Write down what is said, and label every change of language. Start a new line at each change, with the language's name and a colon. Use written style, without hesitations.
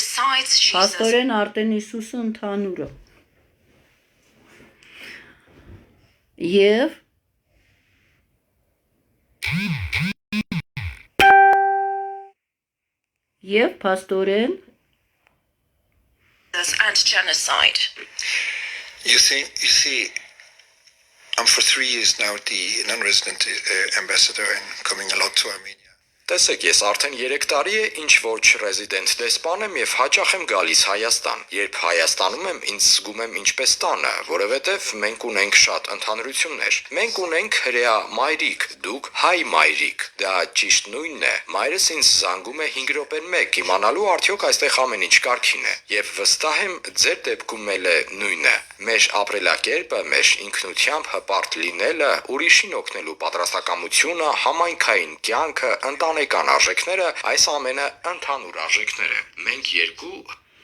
Armenian: Փաստորեն արդեն Հիսուսը ընդհանուր է։ Եվ փաստորեն
English: and genocide. You see, I'm for 3 years now the non-resident ambassador and coming a lot to Armenia.
Armenian: Տեսեք, ես արդեն 3 տարի է ինչ որ չռեզիդենտ դեսպան եմ եւ հաճախ եմ գալիս Հայաստան։ Երբ Հայաստանում եմ, ինձ զգում եմ ինչպես տանը, որովհետեւ մենք ունենք շատ ընդհանրություններ։ Մենք ունենք հրեա մայրիկ, դուք հայ մայրիկ։ Դա ճիշտ նույնն է։ Մայրս ինձ զանգում է 5 րոպեն 1 իմանալու արդյոք այստեղ ամեն ինչ կարգին է։ Եվ վստահ եմ, ձեր դեպքում էլ է նույնը։ Մեր ապրելակերպը, մեր ինքնությամբ հպարտ լինելը, ուրիշին օգնելու պատրաստակամությունը, համայնքային կյանքը, ընտանեկան արժեքները, այս ամենը ընդհանուր արժեքներ են։ Մենք երկու